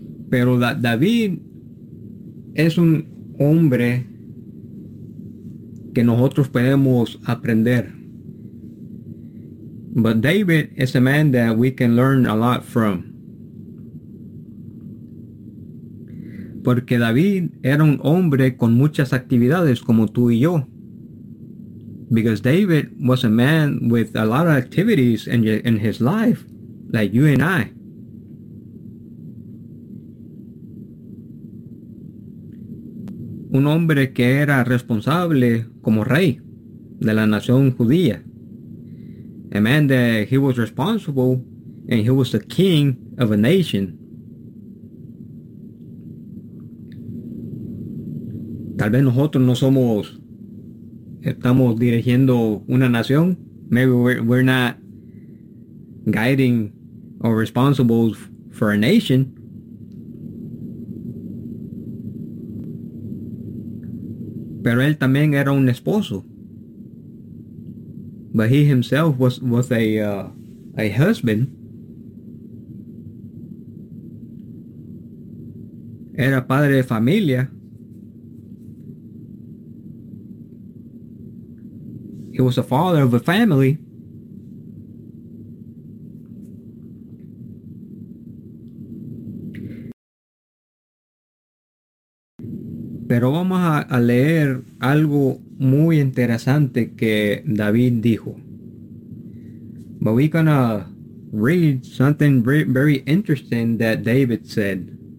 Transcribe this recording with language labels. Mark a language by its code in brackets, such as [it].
[es] Pero David es un hombre que nosotros podemos aprender. [en] But David is a man that we can learn a lot from. [es] Porque David era un hombre con muchas actividades como tú y yo. [en] Because David was a man with a lot of activities in his life, like you and I. [es] Un hombre que era responsable como rey de la nación judía. [en] A man that he was responsible and he was the king of a nation. [es] Tal vez nosotros no somos, estamos dirigiendo una nación. [en] Maybe we're not guiding or responsible for a nation. [es] Pero él también era un esposo. [en] But he himself was a husband. [es] Era padre de familia. [en] He was a father of a family. [es] Pero vamos a leer algo muy interesante que David dijo. [en] But we're gonna read something very, very interesting that David said.